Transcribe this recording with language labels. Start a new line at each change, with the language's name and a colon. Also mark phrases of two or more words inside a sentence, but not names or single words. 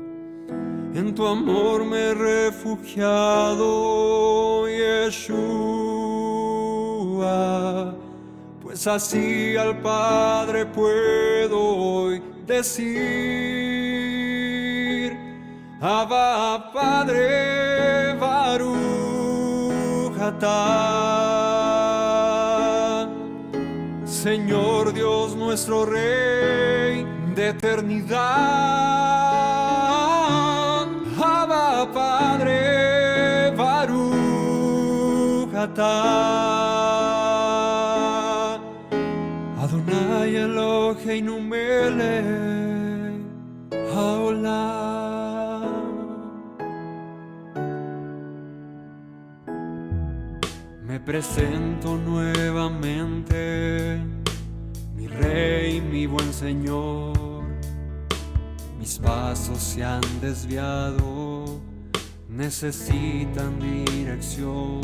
Spanish: En tu amor me he refugiado, Yeshua, pues así al Padre puedo hoy decir: Abba, Padre,
Hebrew: ברוך אתה.
Spanish: Señor Dios nuestro Rey de eternidad. Abba, Padre,
Hebrew: ברוך אתה. אלוהינו מלך העולם.
Spanish: Me presento nuevamente, mi Rey, mi buen Señor. Mis pasos se han desviado, necesitan dirección.